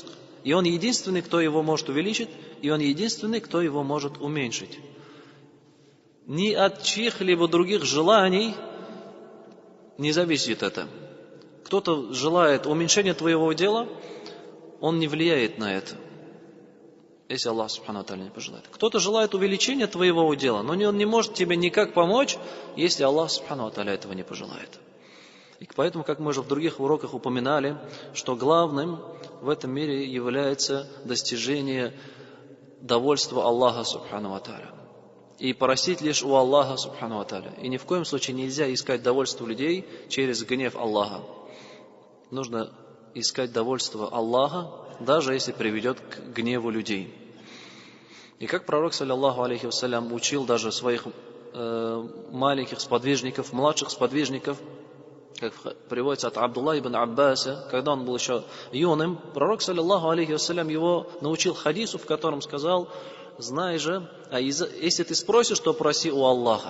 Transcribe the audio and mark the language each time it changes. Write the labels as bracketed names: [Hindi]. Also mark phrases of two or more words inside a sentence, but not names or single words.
[Russian] И Он единственный, кто его может увеличить, и Он единственный, кто его может уменьшить. Ни от чьих-либо других желаний не зависит это. Кто-то желает уменьшения твоего дела, он не влияет на это, если Аллах [Arabic] سبحانه وتعالى [Russian] не пожелает. Кто-то желает увеличения твоего дела, но он не может тебе никак помочь, если Аллах [Arabic] سبحانه وتعالى [Russian] этого не пожелает. И поэтому, как мы уже в других уроках упоминали, что главным в этом мире является достижение довольства Аллаха [Arabic] سبحانه وتعالى. [Russian] И просить лишь у Аллаха [Arabic] سبحانه وتعالى. [Russian] И ни в коем случае нельзя искать довольство людей через гнев Аллаха. Нужно искать довольство Аллаха, даже если приведет к гневу людей. И как пророк, [Arabic] صلى الله عليه وسلم, [Russian] учил даже своих маленьких сподвижников, младших сподвижников, как приводится от Абдулла ибн Аббаса, когда он был еще юным, пророк, [Arabic] صلى الله عليه وسلم, [Russian] его научил хадису, в котором сказал: знай же, если ты спросишь, то проси у Аллаха.